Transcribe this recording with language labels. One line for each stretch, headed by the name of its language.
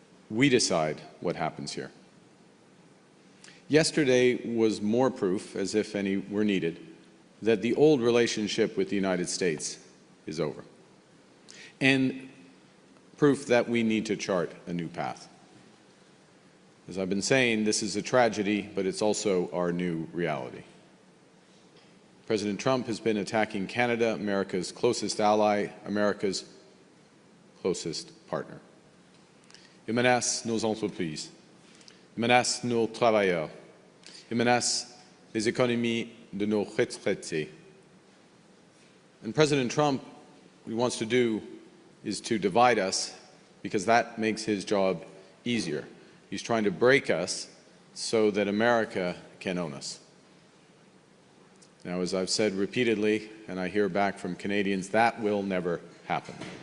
English: We decide what happens here. Yesterday was more proof, as if any were needed, that the old relationship with the United States is over, and proof that we need to chart a new path. As I've been saying, this is a tragedy, but it's also our new reality. President Trump has been attacking Canada, America's closest ally, America's closest partner.
French: Il menace nos entreprises, il menace nos travailleurs, il menace les économies de nos retraités.
English: And President Trump, what he wants to do is to divide us because that makes his job easier. He's trying to break us so that America can own us. Now, as I've said repeatedly, and I hear back from Canadians, that will never happen.